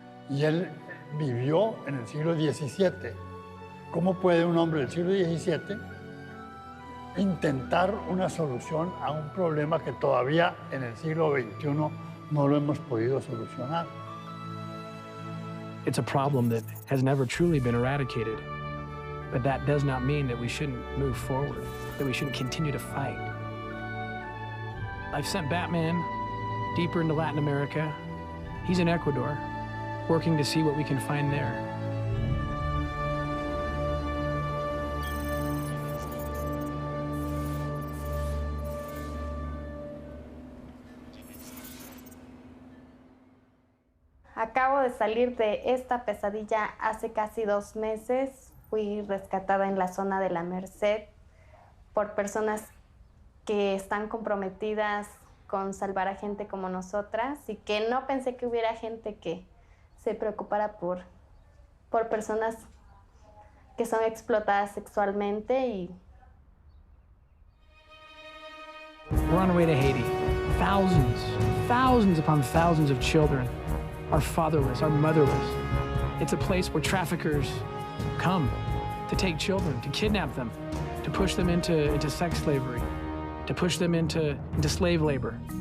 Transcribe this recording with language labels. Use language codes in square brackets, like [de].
[es] Y él vivió en el siglo XVII. ¿Cómo puede un hombre del siglo XVII intentar una solución a un problema que todavía en el siglo XXI no lo hemos podido solucionar? [en] It's a problem that has never truly been eradicated. But that does not mean that we shouldn't move forward, that we shouldn't continue to fight. I've sent Batman deeper into Latin America. He's in Ecuador, working to see what we can find there. [es] Acabo de salir de esta pesadilla hace casi 2 meses. Fui rescatada en la zona de la Merced por personas que están comprometidas con salvar a gente como nosotras y que no pensé que hubiera gente que se preocupara por personas que son explotadas sexualmente y... [en] We're on our way to Haiti. Thousands upon thousands of children are fatherless, are motherless. It's a place where traffickers come to take children, to kidnap them, to push them into sex slavery, to push them into slave labor.